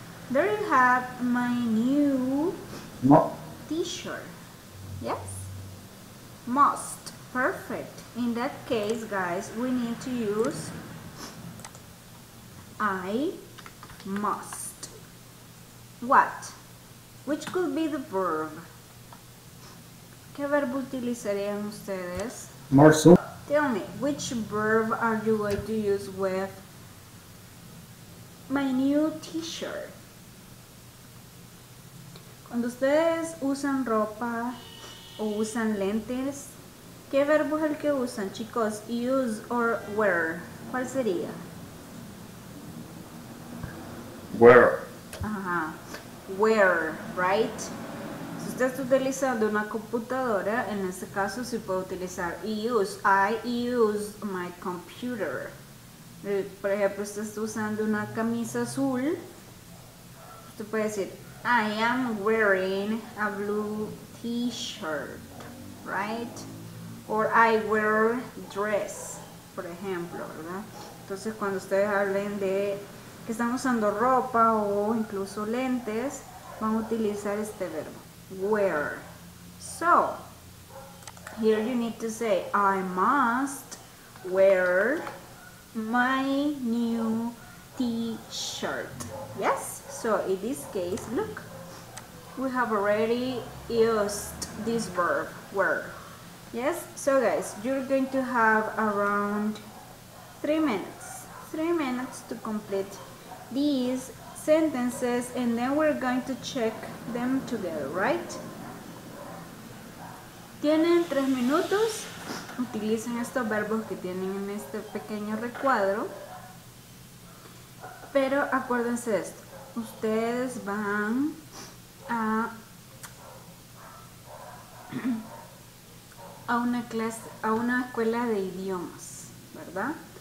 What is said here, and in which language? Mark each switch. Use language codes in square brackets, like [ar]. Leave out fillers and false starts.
[en] There you have my new t-shirt. Yes? Must. Perfect. In that case, guys, we need to use I must. What? Which could be the verb? [es] ¿Qué verbo utilizarían ustedes? [en] More soon. Tell me, which verb are you going to use with my new t-shirt? [es] Cuando ustedes usan ropa o usan lentes, ¿qué verbo es el que usan, chicos? [en] Use or wear. [es] ¿Cuál sería? [en] Where? Ajá. Wear, right? [es] Si usted está utilizando una computadora, en este caso sí puede utilizar use. [en] I use my computer. [es] Por ejemplo, usted está usando una camisa azul. Usted puede decir, [en] I am wearing a blue t-shirt, right? Or I wear dress, [es] por ejemplo, ¿verdad? Entonces, cuando ustedes hablen de que están usando ropa o incluso lentes, van a utilizar este verbo, wear. [en] So, here you need to say, I must wear my new t-shirt. Yes? So, in this case, look, we have already used this verb, wear. Yes? So, guys, you're going to have around 3 minutes. 3 minutes to complete these sentences, and then we're going to check them together, right? [es] Tienen 3 minutos. Utilicen estos verbos que tienen en este pequeño recuadro. Pero acuérdense de esto. Ustedes van a una clase, a una escuela de idiomas. ¿verdad?